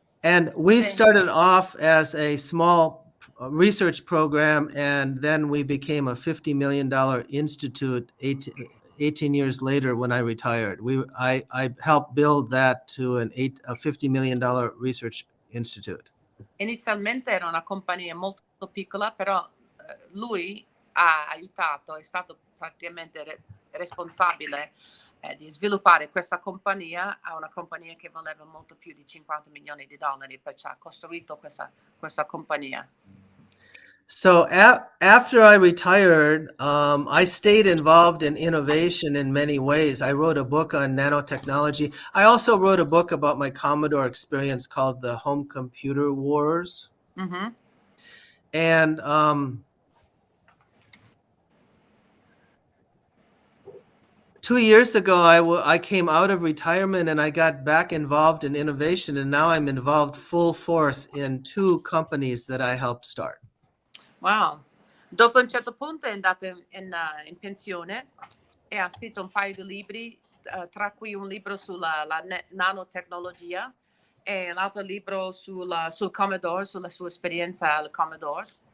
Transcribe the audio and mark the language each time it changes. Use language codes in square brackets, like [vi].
[en] And we started off as a small research program, and then we became a $50 million institute 18 years later when I retired. I helped build that to a $50 million research institute. [it] Inizialmente era una compagnia molto piccola, però lui ha aiutato, è stato praticamente responsabile di sviluppare questa compagnia a una compagnia che valeva molto più di $50 milioni, perciò ha costruito questa compagnia. [en] So after I retired, I stayed involved in innovation in many ways. I wrote a book on nanotechnology. I also wrote a book about my Commodore experience called The Home Computer Wars. Mm-hmm. And 2 years ago, I came out of retirement and I got back involved in innovation. And now I'm involved full force in 2 companies that I helped start. Wow. [it] Dopo un certo punto è andato in pensione e ha scritto un paio di libri, tra cui un libro sulla nanotecnologia e l'altro libro sul Commodore, sulla sua esperienza al Commodore.